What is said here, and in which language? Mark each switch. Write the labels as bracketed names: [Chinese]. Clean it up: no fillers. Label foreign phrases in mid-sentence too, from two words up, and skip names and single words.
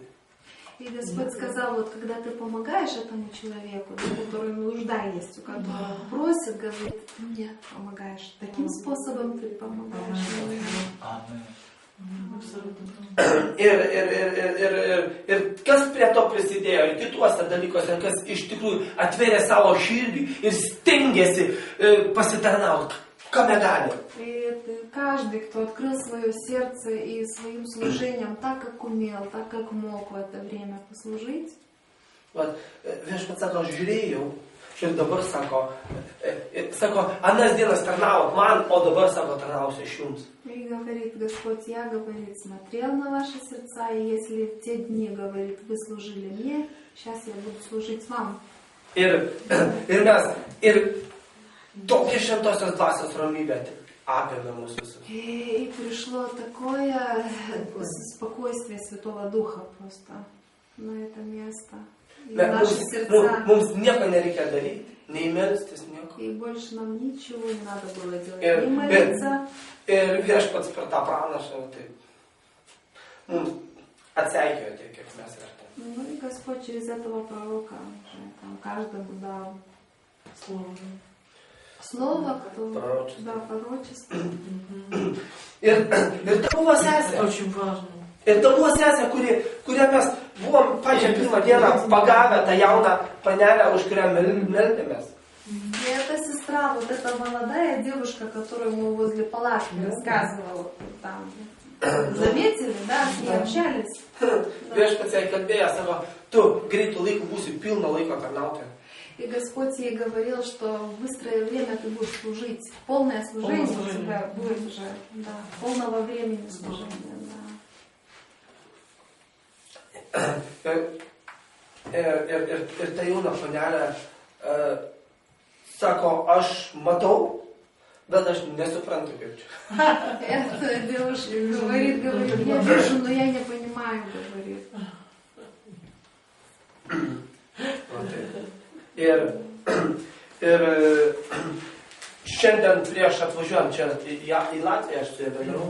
[Russian] И Господь сказал, вот когда ты помогаешь этому человеку, у которого нужда есть, у которого просит, говорит, ты мне помогаешь. Таким способом ты помогаешь мне. [Lithuanian] Ir kas prie to prisidėjo, ir kituose dalykuose, kas iš tikrųjų atvėrė savo širdį ir stengiasi pasitarnauti, kame gali. [Russian] И каждый, кто открыл свое сердце и своим служением так, как умел, так, как мог в это время послужить. [Lithuanian] Viešpats sako, aš žiūrėjau ir dabar sako, anas dienas tarnaut man, o dabar sako, tarnausiu aš jums. [Russian] И говорит Господь, я, говорит, смотрел на ваши сердца, и если в те дни, говорит, вы служили мне, сейчас я буду служить вам. [Lithuanian] Ir tokia šventosios dvasios ramybė apėmė mus visus. [Russian] И пришло такое спокойствие Святого Духа просто на это место. И наши сердца. [Lithuanian] Mums nieko nereikia daryti, nei melstis, nieko. [Russian] И больше нам ничего не надо было делать. Не молиться. [Lithuanian] Ir Viešpats per tą pranašą mums atseikėjo tiek, kiek mes vertėme. [Russian] Ну и Господь через этого proroka там каждому дал слово, кто пророчество. [Lithuanian] Ir tai buvo sesė. [Russian] Очень важно. [Lithuanian] Ir tai buvo sesė, kurią mes buvom pačią pirmą dieną pagavę tą jauną panelę, už kurią meldėmės. [Russian] И эта сестра, вот эта молодая девушка, которую мы возле палатки рассказывала, там, заметили, да, с ней общались. Viešpats jai kalbėjo, sako, tu greitų laikų būsi pilno laiko tarnautoja. И Господь ей говорил, что в быстрое время ты будешь служить. Полное служение у тебя будет уже, да, полного времени служения, да. [Lithuanian] Ir ta jauna panelė sako, aš matau, bet aš nesuprantu, kaip čia. [Russian] Эта девушка говорит, я вижу, но я не понимаю, говорит. [Lithuanian] Ir šiandien prieš atvažiuojant čia į Latviją, aš su ja bendravau.